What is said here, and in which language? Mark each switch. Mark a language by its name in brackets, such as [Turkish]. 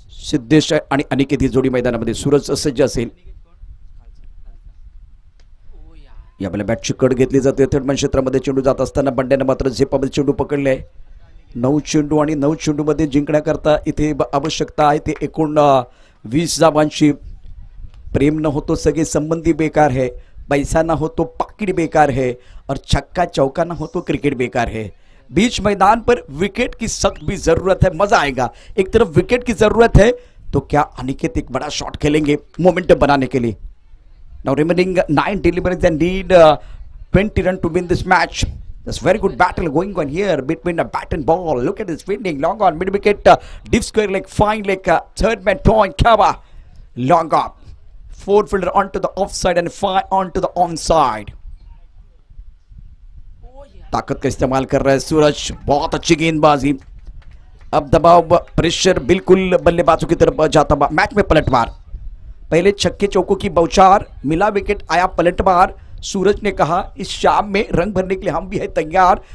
[Marathi] सिद्धेश आणि अनिकेत ही जोडी मैदानामध्ये. सूरज सज्ज असेल. यावेळेला बॅटची कड घेतली जाते. थर्डमॅन क्षेत्रामध्ये चेंडू जात असताना बंड्याने मात्र झेपामध्ये चेंडू पकडले. 9 चेंडू आणि 9 चेंडूमध्ये जिंकण्याकरता इथे आवश्यकता आहे ते एकूण [Hindi] 20 जबांशी प्रेम न हो तो सगे संबंधी बेकार है, पैसा ना हो तो पाकिट बेकार है, और छक्का चौका ना हो तो क्रिकेट बेकार है। बीच मैदान पर विकेट की सख्त भी जरूरत है, मजा आएगा। एक तरफ विकेट की जरूरत है तो क्या अनिकेत एक बड़ा शॉट खेलेंगे मोमेंटम बनाने के लिए। Now remaining [English] 9 deliveries and need 20 run to win this match. There's very good battle going on here between a bat and ball. Look at this fielding, long on mid wicket, deep square leg, fine leg, third man Toin Kaba, long up, fourth fielder onto the offside and five onto the onside. [Hindi] ताकत का इस्तेमाल कर रहा है सूरज, बहुत अच्छी गेंदबाजी। अब दबाव, प्रेशर बिल्कुल बल्लेबाजों की तरफ जाता हुआ। मैच में पलटवार, पहले छक्के चौकों की बौछार, मिला विकेट, आया पलटवार। सूरज ने कहा इस शाम में रंग भरने के लिए हम भी है तैयार।